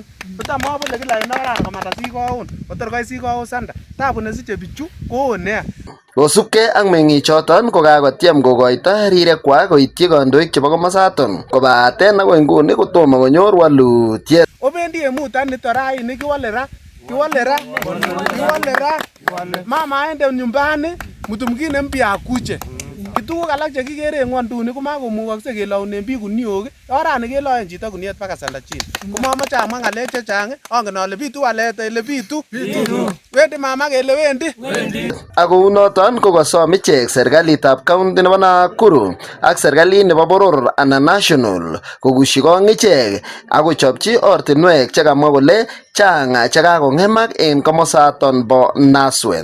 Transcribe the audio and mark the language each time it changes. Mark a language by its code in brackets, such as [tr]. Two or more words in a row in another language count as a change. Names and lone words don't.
[kln] Kotam abole kila en oran komanda Sigaon, kotor koit Sigaon Center. Tabu nesiche bichu ko nea. Kosubkei ak meng'ichoton kokakotiem kokoito rirekwak koityi kandoik chebo komosaton kobaten akoi nguni kotomo konyor walutiet. Obendi emutan nito raini kiwale ra. [sw] Mama aende nyumbani mtu mwingine mpya akuje. [kln] Kituguk alak chekikere en ng'wonduni komakomukokse kelaunen biik guniok. Orani keloen chito guniet baka sanda chini. Komamoche amwa ng'alek chechang, angen ale bitu walet ile bitu. Wendi mama kele wendi. Ako unoton kokosom ichek serikalitab county nebo Nakuru ak serikalit nebo boror anan national kokushi kong ichek akochopchi ortinwek chekamwa kole chang chekakong'emak en komosaton bo Naswet.